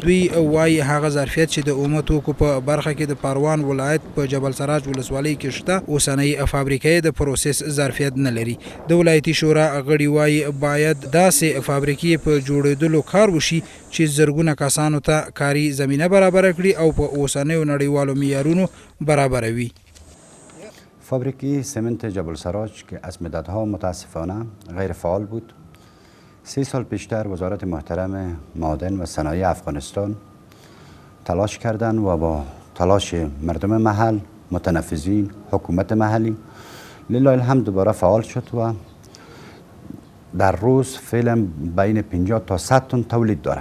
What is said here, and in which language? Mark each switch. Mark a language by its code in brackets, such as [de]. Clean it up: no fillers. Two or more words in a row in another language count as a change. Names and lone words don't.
[ps] دوی وایي هغه ظرفیت چې د اومه توکو په برخه کې د پروان ولایت په جبل سراج ولسوالۍ کې شته، اوسنۍ فابریکه د پروسس ظرفیت نه لري. د ولایتي شورا غړي وایي باید داسې فابریکې په جوړېدلو کار وشي چې زرګونه کسانو ته کاري زمینه برابره کړي او په اوسنیو نړیوالو معیارونو برابروي. [fa] فابریکه سمنت جبل سراج که از مدتها متاسفانه غیر فعال بود، 3 سال پیشتر وزارت محترم معادن و صنایع افغانستان تلاش کردند و با تلاش مردم محل، متنفذین، حکومت محلی لله الحمد دوباره فعال شد و در روز فعلا بین 50 تا 100 تن تولید داره.